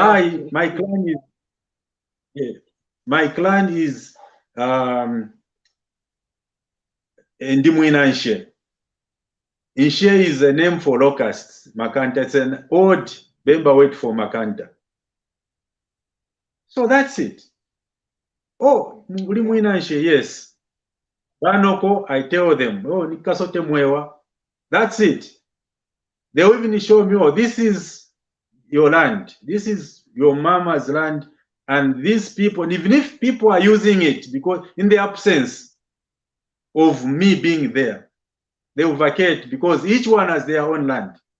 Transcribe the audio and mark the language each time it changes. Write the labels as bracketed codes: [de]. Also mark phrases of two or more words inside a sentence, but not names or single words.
[en] my clan is, yeah, my clan is Ndimwina Nshe. Nshe is a name for locusts. Makanta, it's an old Bemba word for Makanta. So that's it. Oh, Ndimwina Nshe, yes. Banoko, I tell them, oh, Nikasote Mwelwa. That's it. They will even show me, oh, this is your land. This is your mama's land. And these people, even if people are using it, because in the absence of me being there, they will vacate because each one has their own land.